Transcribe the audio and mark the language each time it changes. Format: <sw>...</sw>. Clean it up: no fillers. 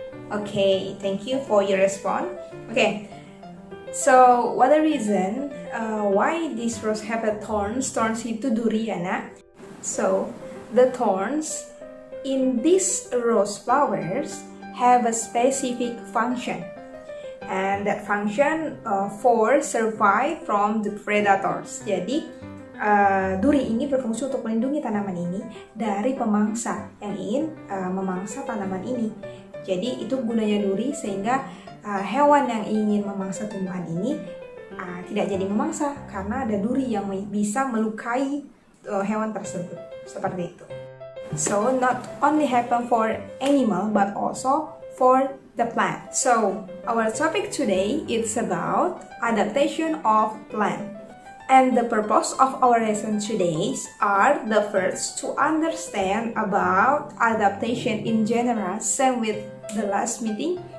<en>Okay, thank you for your response. Okay. So, what the reason why this rose have a thorns? Thorns</en> <id>itu duri ya nak.</id> <en>So, the thorns in these rose flowers have a specific function. And that function for survive from the predators.</en> <id>Jadi, duri ini berfungsi untuk melindungi tanaman ini dari pemangsa yang ingin memangsa tanaman ini. Jadi itu gunanya duri sehingga hewan yang ingin memangsa tumbuhan ini tidak jadi memangsa karena ada duri yang bisa melukai hewan tersebut. Seperti itu.</id> <en>So not only happen for animal but also for the plant. So our topic today is about adaptation of plant. And the purpose of our lesson today are the first to understand about adaptation in general, same with the last meeting.</en>